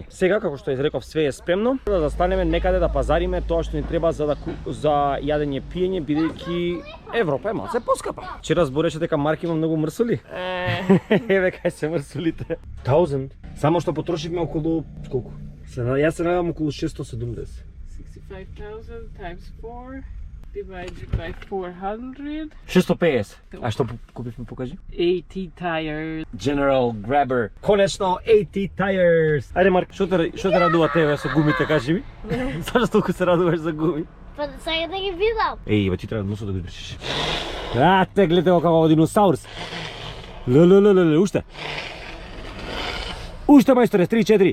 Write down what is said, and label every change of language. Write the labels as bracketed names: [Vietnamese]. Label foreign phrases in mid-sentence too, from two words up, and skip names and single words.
[Macedonian] Сега како што изреков све е спремно, да застанеме некаде да пазариме тоа што ни треба за јадење пиење, бидејќи Европа е малце поскапа. Вчера збореше дека Марк има многу мрсули. Еве кај се мрсулите. 1000. Само што потрошивме околу колку? Јас се надевам околу 670. [English] 65,000 times 4 divided by 400. [Macedonian] 650. А што купивме, покажи? [English] 80 tires. [Macedonian] General Grabber. Конечно 80 tires. Ајде Марк, што те радува тебе со гумите, кажи ми? Зашто толку се радуваш за гуми? Па сега да ги видам. Еј, ти треба носот да го избришиш. А, те гледате го како диносаурус. Лелелелеле, уште. Уште мајсторе, 3-4.